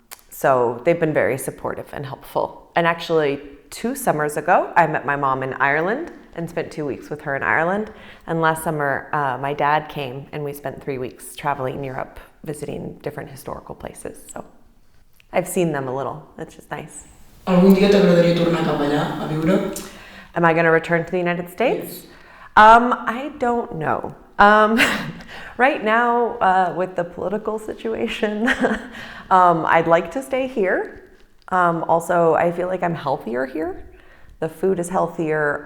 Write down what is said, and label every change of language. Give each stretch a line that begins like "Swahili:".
English: So they've been very supportive and helpful. And actually, 2 summers ago, I met my mom in Ireland and spent 2 weeks with her in Ireland. And last summer, my dad came and we spent 3 weeks traveling Europe, visiting different historical places. So I've seen them a little. It's just nice.
Catalan: Algun dia t'agradaria tornar cap allà a viure?
English: Am I going to return to the United States? Yes. I don't know. Right now, with the political situation, I'd like to stay here. Also, I feel like I'm healthier here. The food is healthier.